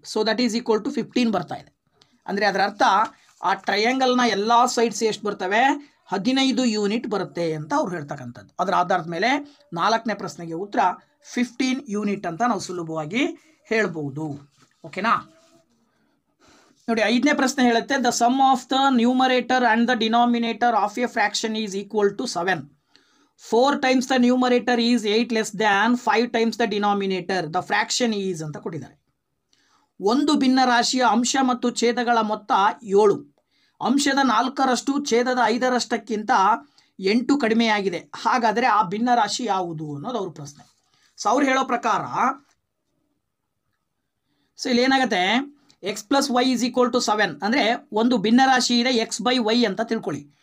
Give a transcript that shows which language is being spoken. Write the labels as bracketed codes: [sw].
[en] so that is equal to [kn] 15 ಬರ್ತಾ ಇದೆ. ಅಂದರೆ ಅದರ ಅರ್ಥ ಆ ಟ್ರಯಾಂಗಲ್ನ ಎಲ್ಲ ಸೈಡ್ಸ್ ಎಷ್ಟು ಬರ್ತವೆ 15 ಯೂನಿಟ್ ಬರುತ್ತೆ ಅಂತ ಅವ್ರು ಹೇಳ್ತಕ್ಕಂಥದ್ದು. ಅದರ ಆಧಾರದ ಮೇಲೆ 4ನೇ ಪ್ರಶ್ನೆಗೆ ಉತ್ತರ 15 ಯೂನಿಟ್ ಅಂತ ನಾವು ಸುಲಭವಾಗಿ ಹೇಳ್ಬೋದು. ಓಕೆನಾ. ನೋಡಿ 5ನೇ ಪ್ರಶ್ನೆ ಹೇಳುತ್ತೆ [en] The sum of the numerator and the denominator of a fraction is equal to 7. 4 times the numerator is 8 less than 5 times the denominator. The fraction is [kn] ಅಂತ ಕೊಟ್ಟಿದ್ದಾರೆ. ಒಂದು ಭಿನ್ನ ರಾಶಿಯ ಅಂಶ ಮತ್ತು ಛೇದಗಳ ಮೊತ್ತ 7. ಅಂಶದ 4ರಷ್ಟು ಛೇದದ 5ರಷ್ಟಕ್ಕಿಂತ 8 ಕಡಿಮೆಯಾಗಿದೆ. ಹಾಗಾದರೆ ಆ ಭಿನ್ನ ರಾಶಿ ಯಾವುದು ಅನ್ನೋದು ಅವ್ರ ಪ್ರಶ್ನೆ. ಸೊ ಅವ್ರು ಹೇಳೋ ಪ್ರಕಾರ ಸೊ ಇಲ್ಲಿ ಏನಾಗುತ್ತೆ [en] x plus y is equal to [kn] 7 ಅಂದರೆ ಒಂದು ಭಿನ್ನ ರಾಶಿ ಇದೆ x/y ಅಂತ ತಿಳ್ಕೊಳ್ಳಿ.